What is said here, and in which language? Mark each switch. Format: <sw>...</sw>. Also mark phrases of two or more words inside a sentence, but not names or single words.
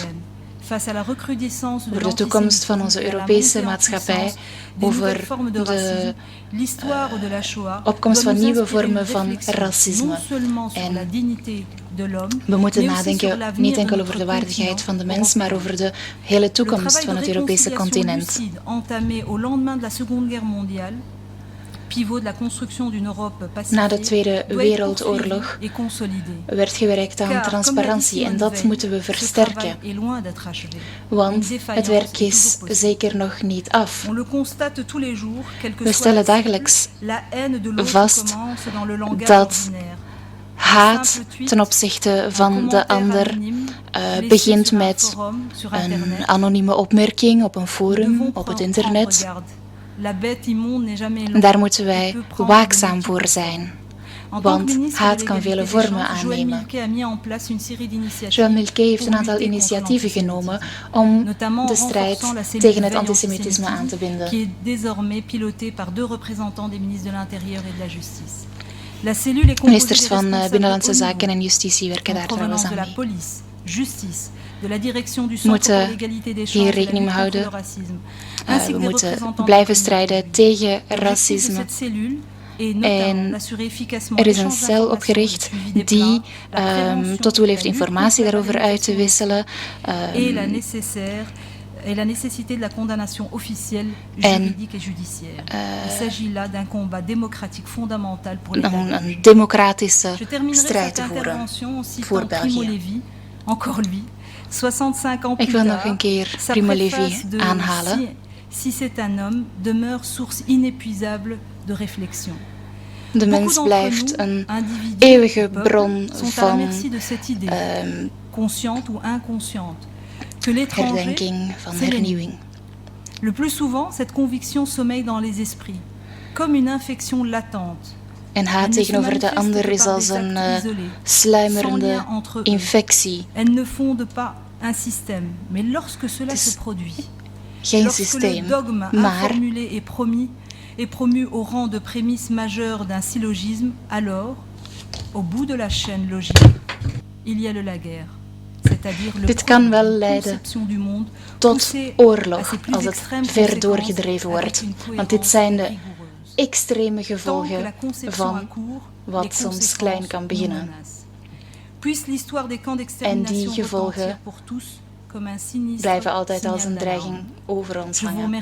<nl>Over de toekomst van onze Europese maatschappij, over de opkomst van nieuwe vormen van racisme. En we moeten nadenken niet enkel over de waardigheid van de mens, maar over de hele toekomst van het Europese continent.</nl> <fr>pivot de la construction d'une Europe</fr> <nl>Na de</nl> <fr>pacifique,</fr> <nl>Tweede</nl> <fr>doit être</fr> <nl>Wereldoorlog</nl> <fr>poursuivi et consolidé.</fr> <nl>werd gewerkt aan</nl> <fr>Car,</fr> <nl>transparantie en dat moeten we</nl> <fr>ce</fr> <nl>versterken,</nl> <fr>travail est loin d'être achevé.</fr> <nl>want</nl> <fr>Une</fr> <nl>het</nl> <fr>défaillance</fr> <nl>werk</nl> <fr>est toujours</fr> <nl>is</nl> <fr>possible.</fr> <nl>zeker nog niet af.</nl> <fr>On le constate tous les jours, quelle que</fr> <nl>We</nl> <fr>soit</fr> <nl>stellen</nl> <fr>la</fr> <nl>dagelijks</nl> <fr>cible, la haine de l'autre</fr> <nl>vast</nl> <fr>commence dans le langage</fr> <nl>dat</nl> <fr>ordinaire.</fr> <nl>haat ten opzichte van de ander begint met een anonieme opmerking op een forum, op het internet. En daar moeten wij waakzaam voor zijn, want haat kan vele vormen aannemen. Joël Milquet heeft een aantal initiatieven genomen om de strijd tegen het antisemitisme aan te binden.</nl> <fr>Qui est désormais pilotée par 2 représentants des ministres de l'Intérieur et de la Justice.</fr> <nl>Ministers van Binnenlandse Zaken en Justitie werken daar trouwens aan mee. We moeten hier rekening mee houden. We moeten blijven strijden tegen racisme. En er is een cel opgericht die tot doel heeft informatie daarover uit te wisselen.</nl> <fr>Et la nécessité de la condamnation officielle, juridique et judiciaire. Il s'agit là d'un combat démocratique fondamental pour les</fr> <nl>een democratische strijd te voeren voor België.</nl> <fr>Encore lui, 65 ans</fr> <nl>Ik</nl> <fr>plus</fr> <nl>wil nog een keer Primo Levi aanhalen.</nl> <fr>Si c'est un homme, demeure source inépuisable de réflexion.</fr> <nl>De mens blijft een eeuwige bron van</nl> <fr>consciente ou inconsciente.</fr> <nl>herdenking, van hernieuwing.</nl> <fr>Le plus souvent, cette conviction sommeille dans les esprits, comme une infection latente.</fr> <nl>En haat tegenover de ander is als een sluimerende infectie.</nl> <fr>Elle ne fonde pas un système, mais lorsque cela se produit,</fr> <nl>geen systeem,</nl> <fr>le dogme</fr> <nl>maar</nl> <fr>informulé et promu au rang de prémisse majeure d'un syllogisme, alors, au bout de la chaîne logique, il y a le laguerre.</fr> <nl>Dit kan wel leiden tot oorlog als het ver doorgedreven wordt, want dit zijn de extreme gevolgen van wat soms klein kan beginnen. En die gevolgen blijven altijd als een dreiging over ons hangen.</nl>